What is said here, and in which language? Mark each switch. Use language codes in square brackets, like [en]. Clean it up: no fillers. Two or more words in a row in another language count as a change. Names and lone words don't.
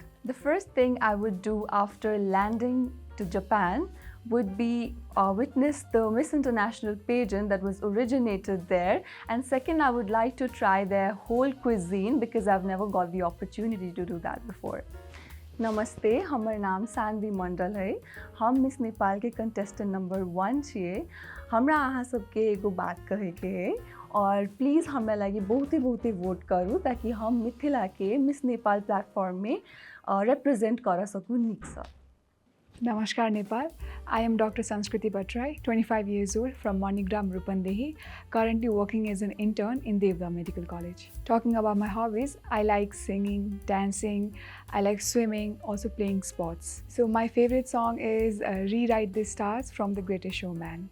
[en] The first thing I would do after landing to Japan would be witness the Miss International pageant that was originated there. And second, I would like to try their whole cuisine because I've never got the opportunity to do that before. [mai] नमस्ते, हमर नाम सान्वी मण्डल है। हम मिस नेपाल के [en] contestant number [mai] 1 छिए। हमरा अहाँ सबके एगो बात कहे के है और प्लीज हमरा लागि बहुते वोट करू ताकि हम मिथिला के मिस नेपाल प्लेटफॉर्म में रिप्रेजेंट कर सकू नीक सँ। [en] Namaskar Nepal. I am Dr. Sanskriti Bhattrai, 25 years old from Manigram, Rupandehi, currently working as an intern in Devda Medical College. Talking about my hobbies, I like singing, dancing, I like swimming, also playing sports. So my favorite song is Rewrite the Stars from The Greatest Showman.